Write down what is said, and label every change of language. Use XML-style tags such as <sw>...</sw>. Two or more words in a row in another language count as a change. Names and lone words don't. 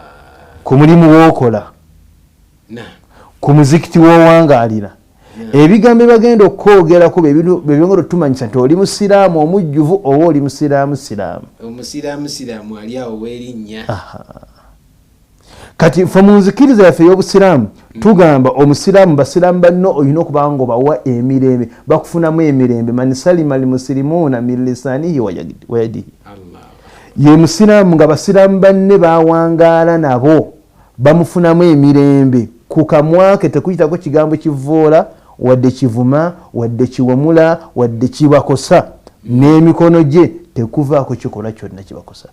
<lg>ku mulimu w'okola ku muzikiti w'owangaalira ebigambo bagenda okwogerako bebyongera otumanyisa nti oli musiraamu omujjuvu oba oli omusiraamu ali awo w'erinnya. Kati fe mu nzikiriza yaffe ey'obusiraamu tugamba omusiraamu basiraamu banno olina okuba nga obawa emirembe bakufunamu emirembe</lg> <ar>من سلم المسلمون من لسانه ويده.</ar> <lg>Ye musiraamu nga basiraamu banne bawangaala nabo bamufunamu emirembe ku kamwake tekuyitako kigambo kivoola wadde kivuma wadde kiwamula wadde kibakosa n'emikono gye tekuvaako kikola kyonna kibakosa</lg>